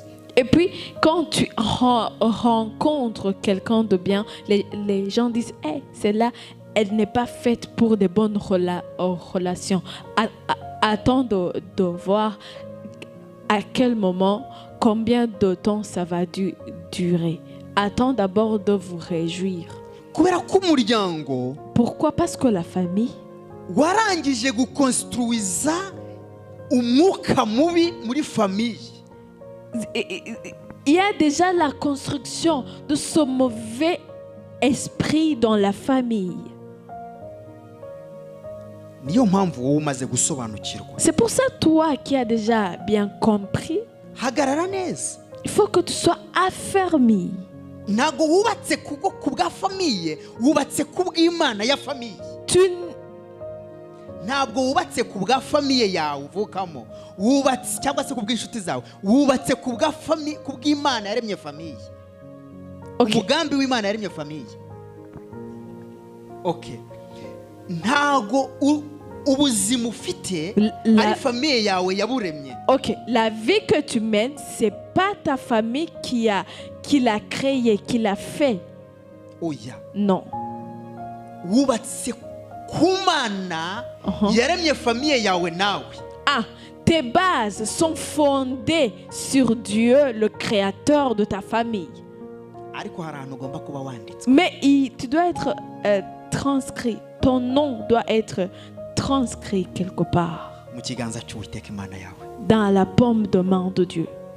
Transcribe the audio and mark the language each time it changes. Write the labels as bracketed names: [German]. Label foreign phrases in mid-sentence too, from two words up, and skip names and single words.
[French] Et puis, quand tu rencontres quelqu'un de bien, les gens disent, celle-là, elle n'est pas faite pour des bonnes relations. attends de voir à quel moment, combien de temps ça va durer. Attends d'abord de vous réjouir. Pourquoi? Parce que la famille [Kinyarwanda] warangije gukonstruiza umwuka mubi muri famille. [French] Il y a déjà la construction de ce mauvais esprit dans la famille. C'est pour ça, toi qui as déjà bien compris, il faut que tu sois affermi. Tu [Kinyarwanda] ntabwo wubatse ku bwa famiye yawe uvukamo, wubatse cyangwa se ku bw'inshuti zawe, wubatse ku bw'Imana yaremye famiye. Umugambi w'Imana yaremye famiye. Ntabwo ubuzima ufite ari famiye yawe yaburemye. [French] La vie que tu mènes, c'est pas ta famille qui l'a créé, qui l'a fait. Non. [Kinyarwanda] Wubatse kumana yaremye famiye yawe nawe. [French] Tes bases sont fondées sur Dieu, le créateur de ta famille. Mais tu dois être transcrit. Ton nom doit être transcrit quelque part dans la paume de main de Dieu.